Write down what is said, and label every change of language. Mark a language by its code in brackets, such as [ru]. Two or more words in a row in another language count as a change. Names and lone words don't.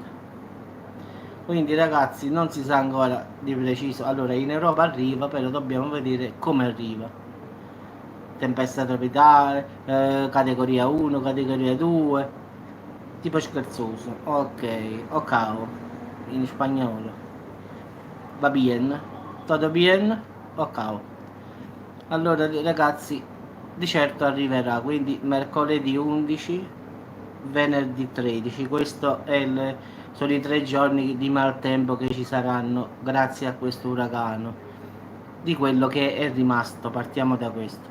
[it] Quindi ragazzi non si sa ancora di preciso, allora in Europa arriva, però dobbiamo vedere come arriva. Tempesta tropicale, categoria 1, categoria 2, tipo scherzoso, ok, o cao, in spagnolo. [es] Va bien, todo bien, o cao. [it] Allora ragazzi, di certo arriverà, quindi mercoledì 11, venerdì 13, questo è sono i 3 giorni di maltempo che ci saranno grazie a questo uragano, di quello che è rimasto, partiamo da questo.